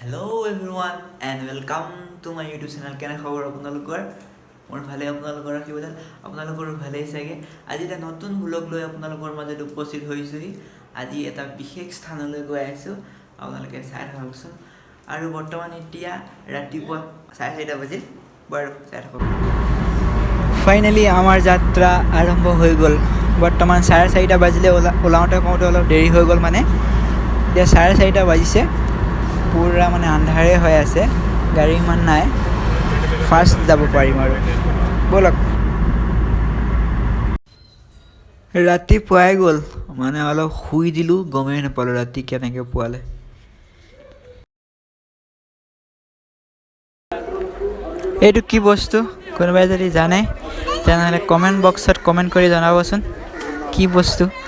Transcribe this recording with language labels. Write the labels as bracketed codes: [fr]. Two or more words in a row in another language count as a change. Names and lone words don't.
[en] Hello everyone and welcome to my YouTube channel. [as] কেনে খবৰ আপোনালোকৰ? মোৰ ভালে আপোনালোকৰ কিবা আপোনালোকৰ ভালেই চাগে। আজি এটা নতুন ব্লগ লৈ আপোনালোকৰ মাজত উপস্থিত হৈছোহি। আজি এটা বিশেষ স্থানলৈ গৈ আছো। আপোনালোকে চাই থাককচোন। আৰু বৰ্তমান এতিয়া ৰাতিপুৱা 4:30 বাজে। বাৰু চাই থাকক। ফাইনালি আমাৰ যাত্ৰা আৰম্ভ হৈ গ'ল। বৰ্তমান 4:30 বাজিলে ওলাওঁতে কওঁতে অলপ দেৰি হৈ গ'ল মানে। এতিয়া 4:30 বাজিছে। পুৰা মানে আন্ধাৰে হৈ আছে গাড়ী ইমান নাই ফাস্ট যাব পাৰিম আৰু বলক ৰাতি পুৱাই গ'ল মানে অলপ শুই দিলো গমেই নাপালো ৰাতি কেনেকৈ পুৱালে এইটো কি বস্তু কোনোবাই যদি জানে তেনেহলে কমেন্ট বক্সত কমেন্ট কৰি জনাবচোন কি বস্তু